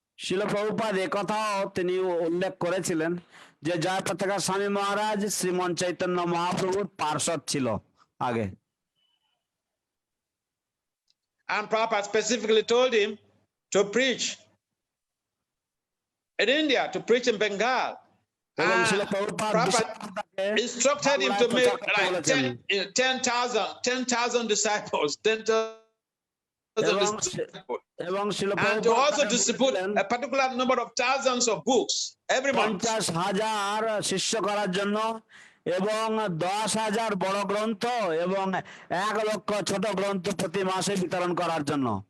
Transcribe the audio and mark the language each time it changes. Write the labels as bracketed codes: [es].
[bn] শিল প্রভুপাদ এই কথাও তিনি উল্লেখ করেছিলেন যে জয়পতাকা স্বামী মহারাজ শ্রীমন চৈতন্য মহাপ্রভুর পার্ষদ ছিল আগে। [en] And Prabhupada specifically told him to preach in India, to preach in Bengal. And Prabhupada instructed him to make like 10,000 disciples, 10,000 disciples. And to also distribute a particular number of thousands of books every month. [bn] 50,000 শিষ্য করার জন্য এবং 10,000 বড় গ্রন্থ এবং 1 লক্ষ ছোট গ্রন্থ প্রতি মাসে বিতরণ করার জন্য।